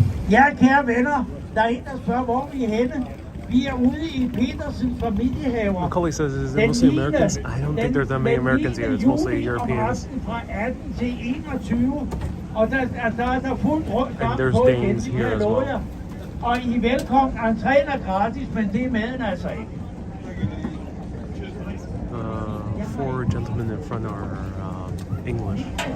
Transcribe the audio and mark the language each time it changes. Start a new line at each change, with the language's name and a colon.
Danish: Ja, kære venner, der er en, der spørger, hvor vi er henne. Vi er ude i Petersens familiehaver.
English: Macaulay says, is it mostly Americans? I don't think there's that many Americans here. It's mostly Europeans.
Danish: Fra 18 til 21. Og der er fuldt rundt
English: And there's Danes here as well.
Danish: Og I er velkommen. Entréen er gratis, men det er maden altså ikke.
English: 4 gentlemen in front are English.